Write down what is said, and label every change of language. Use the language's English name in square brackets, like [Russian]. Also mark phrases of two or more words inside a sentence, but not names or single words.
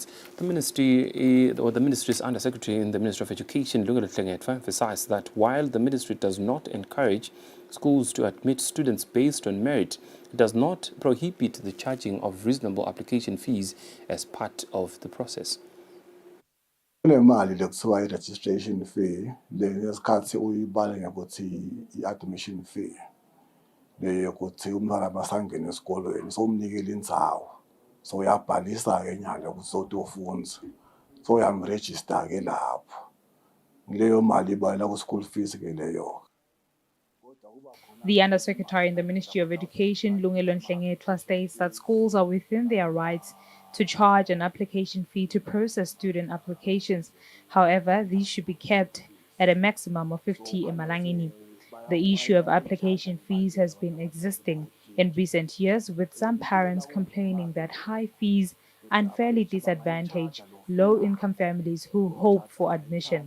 [English] The Ministry's Undersecretary in the Ministry of Education, Lungelo Tlengethwa, emphasized that while the Ministry does not encourage schools to admit students based on merit, it does not prohibit the charging of reasonable application fees as part of the process. [Swati] Kunemali lekuthiwa i-registration fee lesikhathi uyibale ngokuthi i-admission fee leyo ukuthi umntwana masangena esikolweni somnikela indzawo so uyabhalisa-ke nyalo ukuthi sotofundza so uyamregister-ke lapho leyo mali ibalela ku- [English] school fees- [Swati] ke leyo. [English] The Undersecretary in the Ministry of Education, Lungelo Tlengethwa, states that schools are within their rights to charge an application fee to process student applications. However, these should be kept at a maximum of 50 emalangeni. The issue of application fees has been existing in recent years, with some parents complaining that high fees unfairly disadvantage low-income families who hope for admission.